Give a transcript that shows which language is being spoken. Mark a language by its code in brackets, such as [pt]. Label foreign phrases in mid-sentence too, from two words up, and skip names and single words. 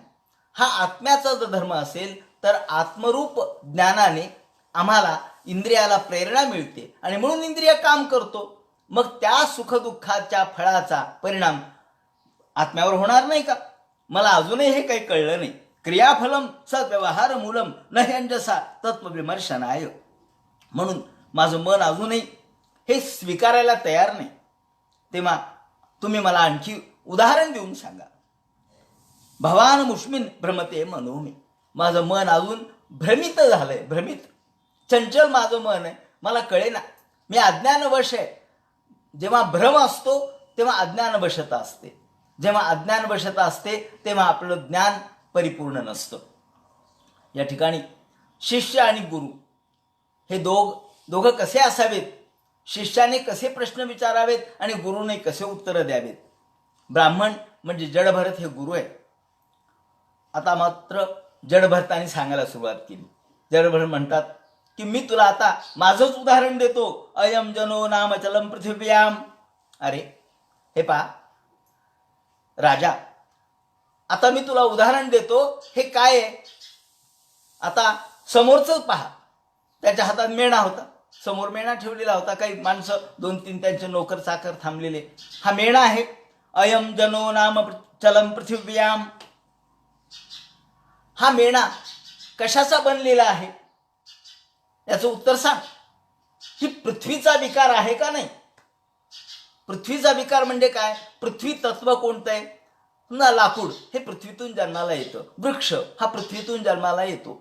[mr] हा आत्म्याचा जर धर्म असेल तर आत्मरूप ज्ञानाने आम्हाला इंद्रियाला प्रेरणा मिळते आणि म्हणून इंद्रिय काम करतो. मग त्या सुखदुःखाच्या फळाचा परिणाम आत्म्यावर होणार नाही का? मला अजूनही हे काही कळलं नाही. [sa] क्रियाफलम सद्व्यवहार मूलम नह्यंजसा तत्वविमर्शनाय. [mr] म्हणून माझं मन अजूनही हे स्वीकारायला तयार नाही. तेव्हा तुम्ही मला आणखी उदाहरण देऊन सांगा. [sa] भवान मुष्मिन भ्रमते मनोमी. [mr] माझं मन अजून भ्रमित झालंय, भ्रमित चंचल माझं मन आहे, मला कळेना, मी अज्ञानवश आहे. जेव्हा भ्रम असतो तेव्हा अज्ञानवशता असते, जेव्हा अज्ञानवशता असते तेव्हा आपलं ज्ञान परिपूर्ण नसतं. या ठिकाणी शिष्य आणि गुरु हे दोघं कसे असावेत, शिष्याने कसे प्रश्न विचारावेत आणि गुरुने कसे उत्तरं द्यावेत. ब्राह्मण म्हणजे जडभरत हे गुरु आहे. आता मात्र जडभरताने सांगायला सुरुवात केली. जडभरत म्हणतात की मी तुला आता माझंच उदाहरण देतो. [sa] अयम जनो नाम चलम पृथिव्याम. [mr] अरे हे पहा राजा, आता मी तुला उदाहरण देतो. हे काय आहे? आता समोरच पहा. त्याच्या हातात मेणा होता, समोर मेणा ठेवलेला होता, काही माणसं 2-3 त्यांचे नोकर चाकर थांबलेले. हा मेणा आहे. [sa] अयम जनो नाम चलम पृथिव्याम. [mr] हा मेणा कशाचा बनलेला आहे? याचं उत्तर सांग. ही पृथ्वीचा विकार आहे का नाही? पृथ्वीचा विकार म्हणजे काय? पृथ्वी तत्व कोणतं आहे? ना लाकूड हे पृथ्वीतून जन्माला येतं. वृक्ष हा पृथ्वीतून जन्माला येतो.